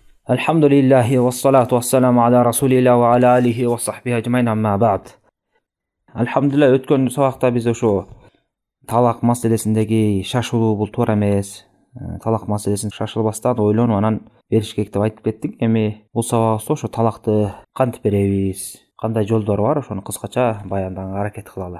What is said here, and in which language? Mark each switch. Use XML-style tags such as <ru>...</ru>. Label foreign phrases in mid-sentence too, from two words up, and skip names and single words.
<ar>الحمد لله والصلاة والسلام على رسول الله وعلى آله وصحبه أجمعين أما بعد.</ar> <ky>Alhamdulillah өткөн сабакта биз ошо талак маселесиндеги шашылуу бул туура эмес. Талак маселесин шашылбастан ойлонуп анан бериш керек деп айтып кеттик. Эми бул сабагыбызда ошо талакты кантип беребиз, кандай жолдору бар, ошону кыскача баяндаганга аракет кылалы.</ky>